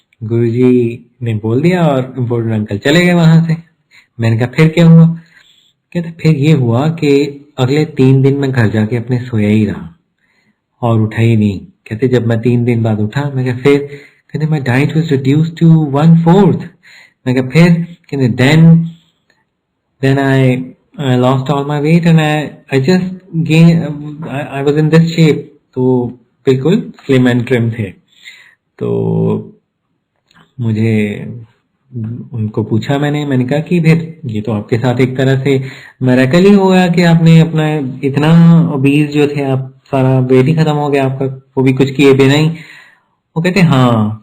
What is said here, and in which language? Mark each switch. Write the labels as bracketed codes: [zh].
[hi] गुरुजी ने बोल दिया और इम्पोर्टेड अंकल चले गए वहां से। मैंने कहा फिर क्या हुआ? कहते फिर ये हुआ कि अगले 3 दिन मैं घर जाके अपने सोया ही रहा और उठा ही नहीं। कहते जब मैं 3 दिन बाद उठा, मैं कहा फिर? कहते [en] My diet was reduced to 1/4। [hi] मैं कहा फिर? कहते [en] then I lost all my weight and I just gained, I was in this shape। [hi] तो बिल्कुल [en] slim and trim [hi] थे। तो मुझे उनको पूछा, मैंने कहा कि फिर ये तो आपके साथ एक तरह से मिरेकल ही हो गया कि आपने अपना इतना ओबीज जो थे आप, सारा वेट ही खत्म हो गया आपका, वो भी कुछ किए बिना ही। वो कहते हाँ।